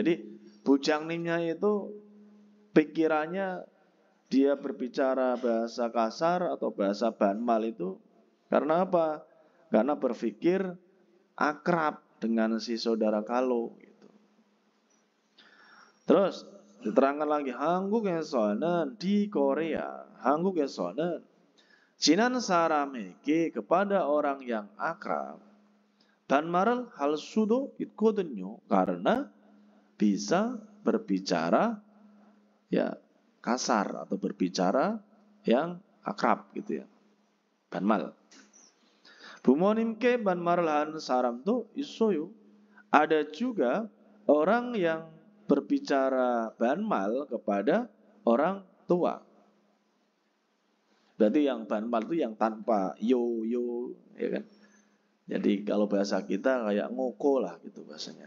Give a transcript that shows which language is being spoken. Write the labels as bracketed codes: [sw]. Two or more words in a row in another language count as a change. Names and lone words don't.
[id] Jadi Bujang Nimnya itu pikirannya dia berbicara bahasa kasar atau bahasa banmal itu karena apa? Karena berpikir akrab dengan si saudara Carlo gitu. Terus diterangkan lagi 한국에서는 di Korea, [ko] 한국에서는 지난 사람에게 [id] kepada orang yang akrab [ko] 반말을 할 수도 있거든요. [id] Karena bisa berbicara ya kasar atau berbicara yang akrab gitu ya. [ko] 반말. 부모님께 반말을 하는 사람도 있어요. [id] Ada juga orang yang berbicara banmal kepada orang tua. Berarti yang banmal itu yang tanpa yo ya kan. Jadi kalau bahasa kita kayak ngoko lah gitu bahasanya.